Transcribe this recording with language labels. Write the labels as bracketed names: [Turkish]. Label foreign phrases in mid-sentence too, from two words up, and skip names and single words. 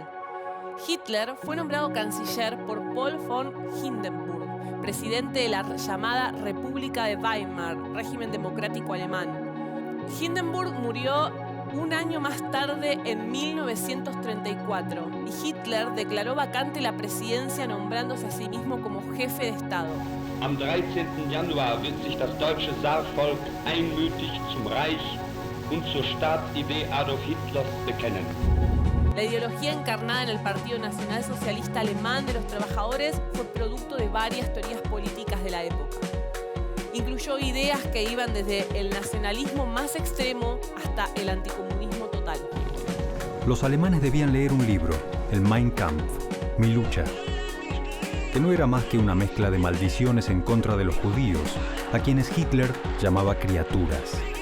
[Spanish] Hitler fue nombrado canciller por Paul von Hindenburg, presidente de la llamada República de Weimar, régimen democrático alemán. Hindenburg murió un año más tarde, en 1934, y Hitler declaró vacante la presidencia nombrándose a sí mismo como jefe de Estado. [German] Am 13. Januar wird sich das deutsche Saarvolk einmütig zum Reich und zur Staatsidee Adolf Hitlers bekennen. [Spanish] La ideología encarnada en el Partido Nacional Socialista Alemán de los Trabajadores fue producto de varias teorías políticas de la época. Incluyó ideas que iban desde el nacionalismo más extremo hasta el anticomunismo total. Los alemanes debían leer un libro, el Mein Kampf, Mi lucha, que no era más que una mezcla de maldiciones en contra de los judíos, a quienes Hitler llamaba criaturas.